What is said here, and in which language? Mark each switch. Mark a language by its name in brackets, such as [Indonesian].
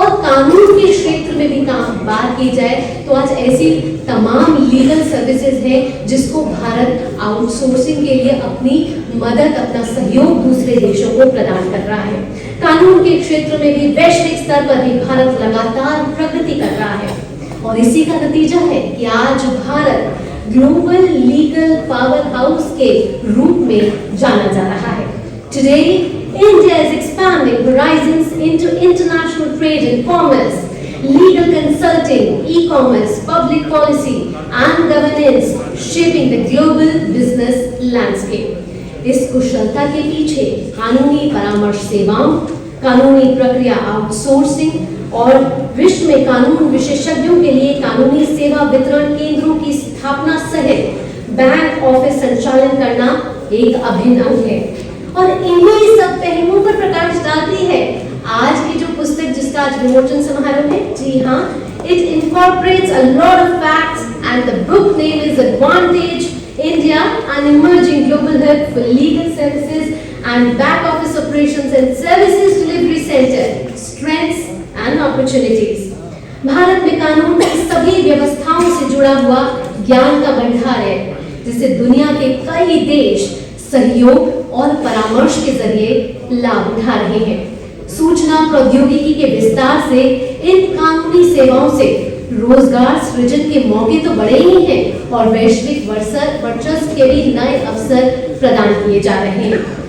[Hindi] और कानून के क्षेत्र में भी बात की जाए तो आज ऐसी तमाम लीगल सर्विसेज हैं जिसको भारत आउटसोर्सिंग के लिए अपनी मदद, अपना सहयोग दूसरे देशों को प्रदान कर रहा है। कानून के क्षेत्र में भी वैश्विक स्तर पर भी भारत लगातार प्रगति कर रहा है और इसी का नतीजा है कि आज Bharat global legal power house के रूप में जाना जा रहा है। [English] Today, India is expanding horizons into international trade and commerce, legal consulting, e-commerce, public policy, and governance, shaping the global business landscape. [Hindi] इस कुशलता के पीछे कानूनी परामर्श सेवाओं, कानूनी प्रक्रिया आउटसोर्सिंग और विश्व में कानून विशेषज्ञों के लिए कानूनी सेवा वितरण केंद्रों की स्थापना सहित बैंक ऑफिस संचालन करना एक अभिन्न अंग है। और इन्हीं सब पहलुओं पर प्रकाश डालती है आज की जो पुस्तक जिसका आज विमोचन समारोह है। जी हाँ, [English] it incorporates a lot of facts and the book name is Advantage India, an emerging global hub for legal services and back office operations and services delivery center, strengths and opportunities. [Hindi] Bharat में कानून की सभी व्यवस्थाओं से जुड़ा हुआ ज्ञान का भंडार है जिसे दुनिया के कई देश सहयोग और परामर्श के जरिए लाभ उठा रहे हैं। सूचना प्रौद्योगिकी के विस्तार से इन कानूनी सेवाओं से रोजगार सृजन के मौके तो बढ़े ही हैं और वैश्विक वर्चस्व के भी नए अवसर प्रदान किए जा रहे हैं।